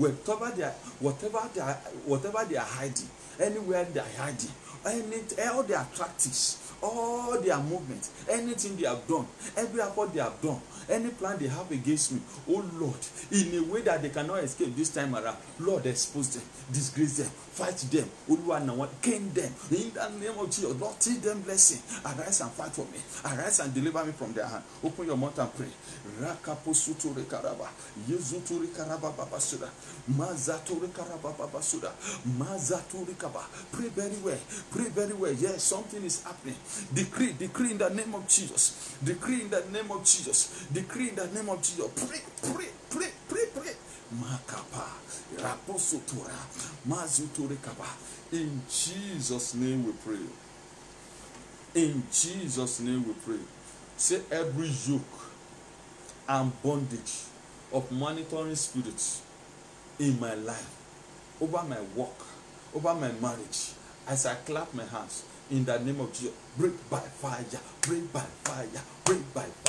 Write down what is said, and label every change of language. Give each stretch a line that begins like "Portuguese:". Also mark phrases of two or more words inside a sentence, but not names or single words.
English: Whatever they are hiding, anywhere they are hiding, all their tactics, all their movements, anything they have done, every effort they have done, any plan they have against me, oh Lord, in a way that they cannot escape this time around, Lord, expose them, disgrace them, fight them, gain them, in the name of Jesus. Lord, teach them blessing. Arise and fight for me. Arise and deliver me from their hand. Open your mouth and pray. Rakaposuturi karaba. Yezuturi karaba babasuda. Mazaturi karaba babasuda. Mazaturi kaba. Pray very well. Pray very well. Yes, something is happening. Decree in the name of Jesus. Decree in the name of Jesus. Decree in the name of Jesus. Pray. Makapa. Raposutura. Mazuturi kaba. In Jesus' name we pray. In Jesus' name we pray. Say every yoke and bondage of monitoring spirits in my life, over my work, over my marriage, as I clap my hands in the name of Jesus, break by fire, break by fire, break by fire.